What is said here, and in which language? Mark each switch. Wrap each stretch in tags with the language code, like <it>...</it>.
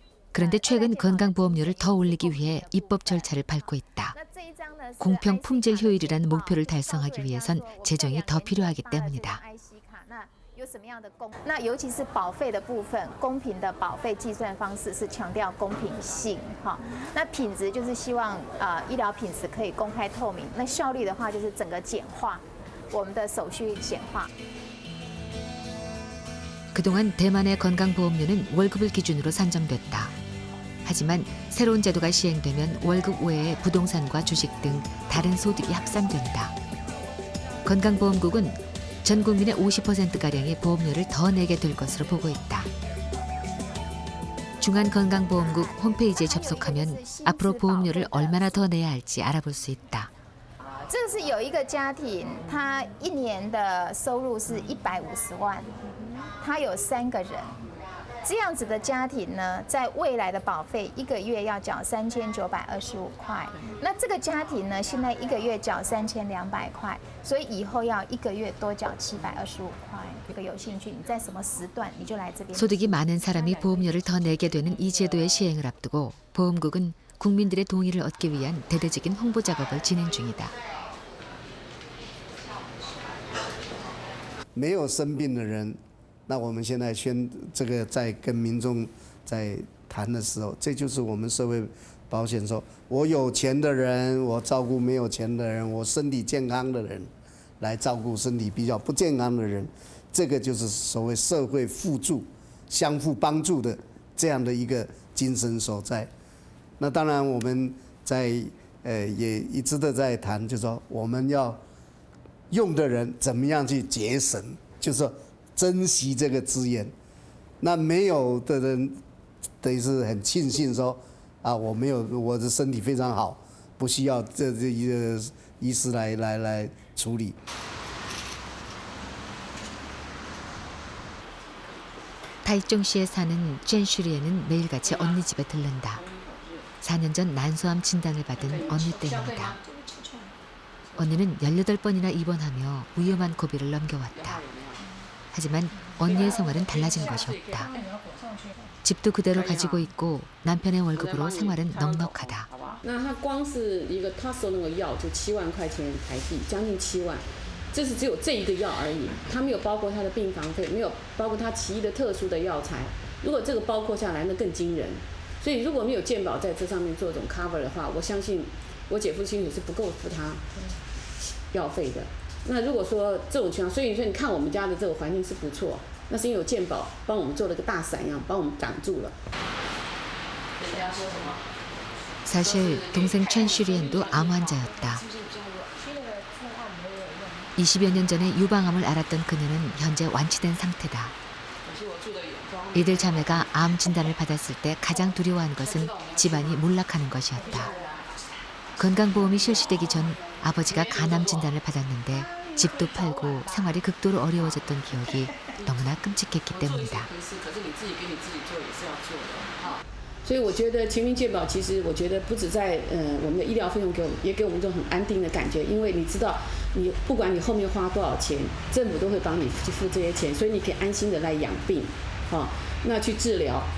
<ko>그런데 최근 건강보험료를 더 올리기 위해 입법 절차를 밟고 있다. 공평 품질 효율이라는 목표를 달성하기 위해선 재정이 더 필요하기 때문이다.</ko> <zh>那尤其是保费的部分，公平的保费计算方式是强调公平性，哈。那品质就是希望医疗品质可以公开透明。那效率的话就是整个简化，我们的手续简化。</zh> <ko>그동안 대만의 건강보험료는 월급을 기준으로 산정됐다. 하지만 새로운 제도가 시행되면 월급 외에 부동산과 주식 등 다른 소득이 합산된다. 건강보험국은 전 국민의 50%가량이 보험료를 더 내게 될 것으로 보고 있다. 중앙건강보험국 홈페이지에 접속하면 앞으로 보험료를 얼마나 더 내야 할지 알아볼 수 있다.</ko> <zh>这是有一个家庭，他一年的收入是150万，他有3个人，这样子的家庭呢，在未来的保费1个月要缴3925块。那这个家庭呢，现在1个月缴3200块，所以以后要1个月多缴725块。这个有兴趣，你在什么时段你就来这边。</zh> <ko>소득이 많은 사람이 보험료를 더 내게 되는 이 제도의 시행을 앞두고 보험국은 국민들의 동의를 얻기 위한 대대적인 홍보 작업을 진행 중이다.</ko> <zh>没有生病的人，那我们现在这个在跟民众在谈的时候，这就是我们社会保险说，我有钱的人，我照顾没有钱的人，我身体健康的人，来照顾身体比较不健康的人，这个就是所谓社会互助、相互帮助的这样的一个精神所在。那当然，我们在也一直的在谈，就是说我们要用的人怎么样去节省，就是说珍惜这个资源。那没有的人，等于是很庆幸说啊，我没有，我的身体非常好，不需要这一个医师来处理。</zh> <ko>타이종시에 사는 젠슈리에는 매일같이 언니 집에 들른다. 4년 전 난소암 진단을 받은 언니 때문이다. 언니는 18번이나 입원하며 위험한 고비를 넘겨왔다. 하지만 언니의 생활은 달라진 것이 없다. 집도 그대로 가지고 있고 남편의 월급으로 생활은 넉넉하다.</ko> <zh>那他光是一个他收那个药就7万块钱台币，将近7万。这是只有这一个药而已，它没有包括他的病房费，没有包括他其余的特殊的药材。如果这个包括下来，那更惊人。所以如果没有健保在这上面做这种 cover 的话，我相信我姐夫薪水是不够付他药费的。那如果说这种情况，所以你看我们家的这个环境是不错，那是因为有健保帮我们做了个大伞一样，帮我们挡住了。人家说什么？</zh> <ko>사실 동생 첸슈리엔도 암 환자였다. 20여 년 전에 유방암을 앓았던 그녀는 현재 완치된 상태다. 이들 자매가 암 진단을 받았을 때 가장 두려워하는 것은 집안이 몰락하는 것이었다. 건강보험이 실시되기 전 아버지가 간암 진단을 받았는데 집도 팔고 생활이 극도로 어려워졌던 기억이 너무나 끔찍했기 때문이다.</ko> <zh>所以我觉得全民健保，其实我觉得不止在我们的医疗费用也给我们这种很安定的感觉，因为你知道，你不管你后面花多少钱，政府都会帮你去付这些钱，所以你可以安心的来养病，那去治疗。</zh>